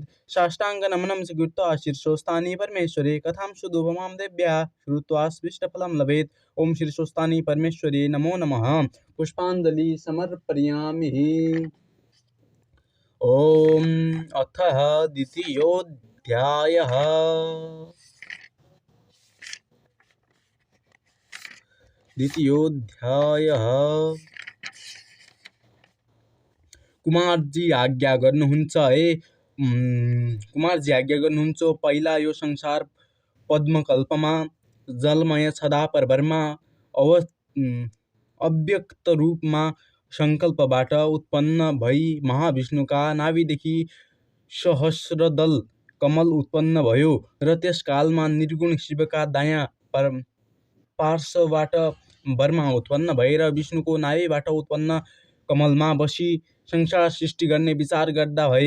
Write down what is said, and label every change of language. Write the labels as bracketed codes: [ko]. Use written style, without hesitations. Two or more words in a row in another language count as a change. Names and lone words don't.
[sa] साष्टाङ्गनमनं स्वीकृत्य शीर्षोत्थानि परमेश्वरे कथां सुदुपमां देव्या श्रुत्वा स्पष्टफलं लभेत्। ओं शीर्षोत्थानि परमेश्वरे नमो नमः। पुष्पाञ्जलि समर्पयामि। ॐ अथ द्वितीयोऽध्यायः। [ne] कुमारजी आज्ञा गर्नुहुन्छ कुमारजी आज्ञा गर्नुहुन्छ। पहिला यो संसार पद्मकल्पमा जलमय छदा परभरमा अव्यक्त रूपमा संकल्पबाट उत्पन्न भई महाविष्णुका नाभिदेखि सहस्रदल कमल उत्पन्न भयो र त्यस कालमा निर्गुण शिवका दायाँ पार्श्वबाट ब्रह्मा उत्पन्न भएर विष्णुको नाभिबाट उत्पन्न कमलमा बसी संसार सृष्टि गर्ने विचार गर्दा भए।